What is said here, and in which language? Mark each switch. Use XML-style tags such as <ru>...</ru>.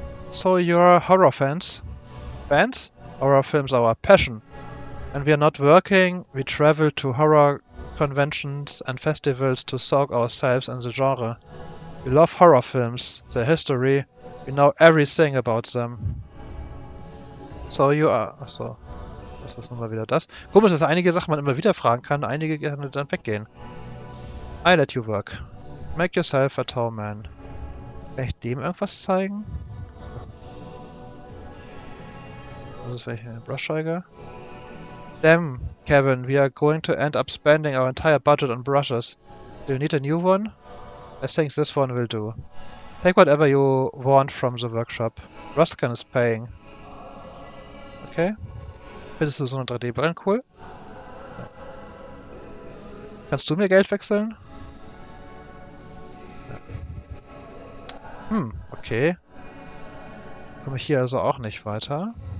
<en>So you're horror fans? Fans? Horror films are our passion. When we are not working, we travel to horror conventions and festivals to soak ourselves in the genre. We love horror films, their history, we know everything about them. So you are...</en> <de>Achso, das ist nun mal wieder das. Komisch, dass einige Sachen man immer wieder fragen kann, einige gerne dann weggehen.</de> <en>I let you work. Make yourself a tall man.</en> <de>Kann ich dem irgendwas zeigen? Das ist welche Brushscheiger.</de> <en>Damn, Kevin, we are going to end up spending our entire budget on brushes. Do you need a new one? I think this one will do. Take whatever you want from the workshop. Ruskin is paying. Okay.</en> <de>Findest du so eine 3D-Brillen cool? Kannst du mir Geld wechseln? Okay. Komme ich hier also auch nicht weiter.</de>